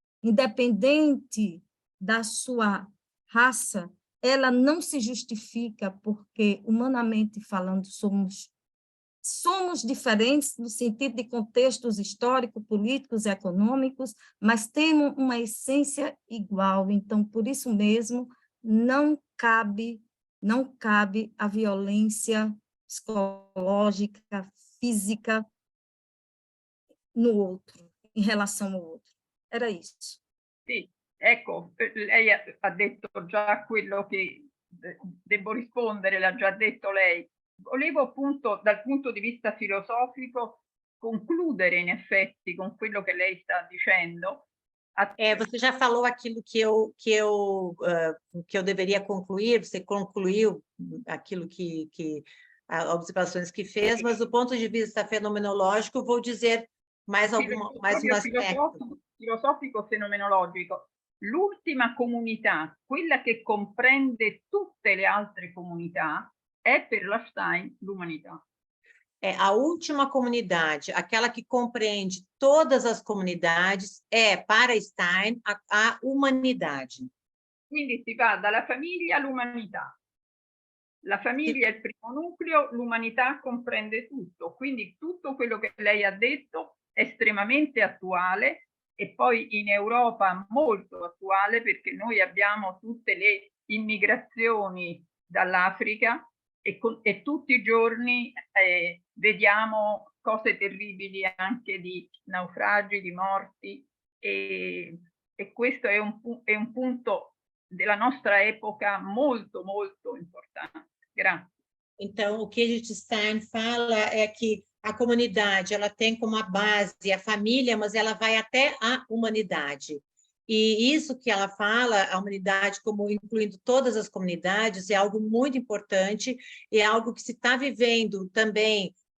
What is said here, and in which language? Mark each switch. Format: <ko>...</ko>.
<pt>independente da sua raça, ela não se justifica porque, humanamente falando, somos diferentes no sentido de contextos históricos, políticos e econômicos, mas temos uma essência igual. Então, por isso mesmo, não cabe a violência psicológica, física no outro, em relação ao outro. Era isso.</pt> <it>Sì, ecco, lei ha detto già quello che devo rispondere, l'ha già detto lei. Volevo appunto dal punto di vista filosofico concludere in effetti con quello che lei sta dicendo.</it> <pt>Você já falou aquilo que eu deveria concluir, você concluiu aquilo as observações que fez, mas do ponto de vista fenomenológico, vou dizer mais um aspetto.</pt> <it>Filosofico fenomenologico. L'ultima comunità, quella che comprende tutte le altre comunità, è per la Stein l'umanità.</it> <pt>A última comunidade, aquela que compreende todas as comunidades, para Stein, a humanidade.</pt> <it>Quindi si va dalla famiglia all'umanità. La famiglia è il primo nucleo, l'umanità comprende tutto, quindi tutto quello che lei ha detto è estremamente attuale e poi in Europa molto attuale, perché noi abbiamo tutte le immigrazioni dall'Africa e tutti i giorni vediamo cose terribili anche di naufragi, di morti e questo è un punto della nostra epoca molto, molto importante. Grazie.</it> <pt>Então, o que Edith Stein fala é que a comunidade ela tem como a base a família, mas ela vai até a humanidade. E isso que ela fala, a humanidade como incluindo todas as comunidades, é algo muito importante e é algo que se está vivendo também</pt>